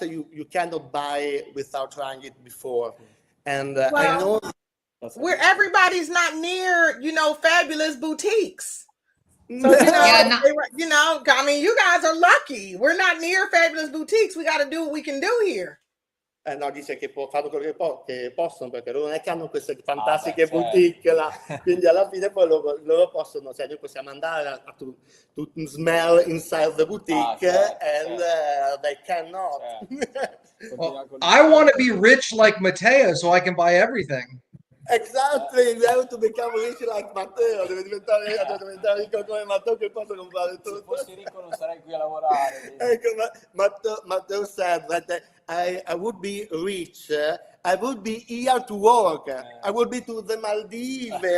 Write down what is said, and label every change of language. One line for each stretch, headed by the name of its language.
English: You cannot buy without trying it before. And I know where everybody's not near, fabulous boutiques. So, I mean, you guys are lucky. We're not near fabulous boutiques. We got to do what we can do here.
Italian: No, dice che fanno quello che possono, perché loro non è che hanno queste fantastiche certo. boutique là, quindi alla fine poi loro possono, cioè noi possiamo andare
English: to smell inside the boutique
Italian: certo,
English: and they cannot.
Italian: Certo.
English: Well, I want to be rich like Matteo so I can buy everything. Exactly, we have to become rich like Matteo,
Italian: deve diventare ricco come Matteo che posso comprare tutto. Se fossi ricco non sarei qui a lavorare.
English: Ecco, Matteo said that I would be rich, I would be here to work, I would be to the Maldives.